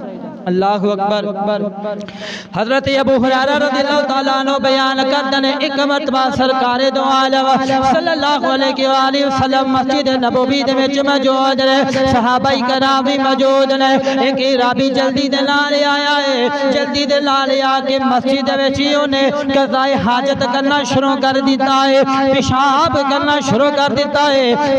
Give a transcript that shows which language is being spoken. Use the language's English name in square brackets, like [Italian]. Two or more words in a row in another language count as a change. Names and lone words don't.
[Arabic] الله أكبر. [Hindi] हजरत अबू हुरैरा [Arabic] رضي الله تعالى عنه [Hindi] बयान करते हैं एक मरतबा सरकार दो आलम [Arabic] صلى الله عليه وسلم [Hindi] मस्जिद नबवी [Punjabi] ਦੇ ਵਿੱਚ ਮੌਜੂਦ ਨੇ, ਸਹਾਬਾਏ ਕਿਰਾਮ ਵੀ ਮੌਜੂਦ ਨੇ। ਇੱਕ ਰਾਬੀ ਜਲਦੀ ਦੇ ਨਾਲ ਆਇਆ ਹੈ, ਜਲਦੀ ਦੇ ਨਾਲ ਆ ਕੇ ਮਸਜਿਦ ਵਿੱਚ ਹੀ ਉਨ੍ਹਾਂ ਕਜ਼ਾਏ ਹਾਜਤ ਕਰਨਾ ਸ਼ੁਰੂ ਕਰ ਦਿੱਤਾ ਹੈ, ਪੇਸ਼ਾਬ ਕਰਨਾ ਸ਼ੁਰੂ ਕਰ ਦਿੱਤਾ ਹੈ।